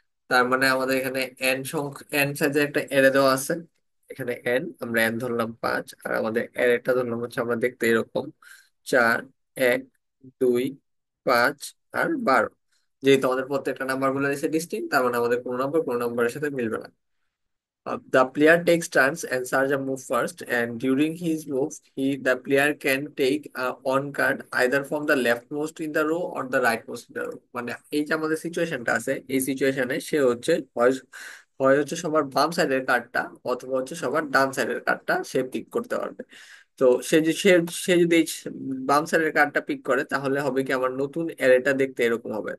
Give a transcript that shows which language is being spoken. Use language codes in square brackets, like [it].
[bn] তার মানে আমাদের এখানে n সাইজের একটা এরে দেওয়া আছে। এখানে আমরা n ধরলাম 5, আর আমাদের এরেটা ধরলাম হচ্ছে আমরা দেখতে এরকম 4, 1, 2, 5 আর 12। যেহেতু আমাদের প্রত্যেকটা নাম্বার গুলো এসে ডিস্টিংক্ট, তার মানে আমাদের কোনো নাম্বার কোনো নাম্বারের সাথে মিলবে না। [en] The player takes turns and Sarja move first, and during his move, the player can take one card either from the leftmost in the row or the rightmost in the row. [bn] মানে এই যে আমাদের সিচুয়েশনটা আছে, এই সিচুয়েশনে সে হচ্ছে হয় হয় হচ্ছে সবার বাম সাইডের কার্ডটা অথবা হচ্ছে সবার ডান সাইডের কার্ডটা সে পিক করতে পারবে। তো সে যে সে সে যদি এই বাম সাইডের কার্ডটা পিক করে তাহলে হবে কি আমার নতুন অ্যারেটা দেখতে এরকম হবে।